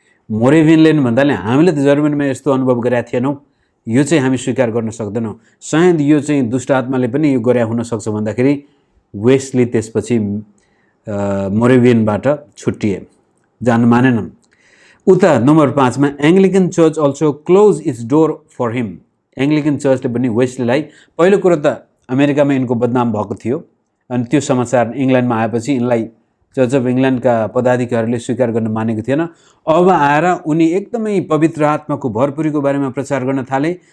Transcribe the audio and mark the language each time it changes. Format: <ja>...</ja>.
<ne>मोरेभियनले भन्दाले हामीले त जर्मनीमा यस्तो अनुभव गरेका थिएनौँ, यो चाहिँ हामी स्वीकार गर्न सक्दैनौँ, सायद यो चाहिँ दुष्ट आत्माले पनि यो गरे हुनसक्छ भन्दाखेरि वेस्ली त्यसपछि मोरेभियनबाट छुट्टिए, जान मानेनन्। उता नम्बर 5 मा</ne> <en>Anglican church also close its door for him.</en> <ne>Anglican चर्चले पनि वेस्लीलाई, पहिलो कुरो त अमेरिकामा यिनको बदनाम भएको थियो अनि त्यो समाचार इङ्ल्यान्डमा आएपछि यिनलाई चर्च अफ इङ्ल्यान्डका पदाधिकारीहरूले स्वीकार गर्न मानेको थिएन। अब आएर उनी एकदमै पवित्र आत्माको भरपुरीको बारेमा प्रचार गर्न थाले।</ne>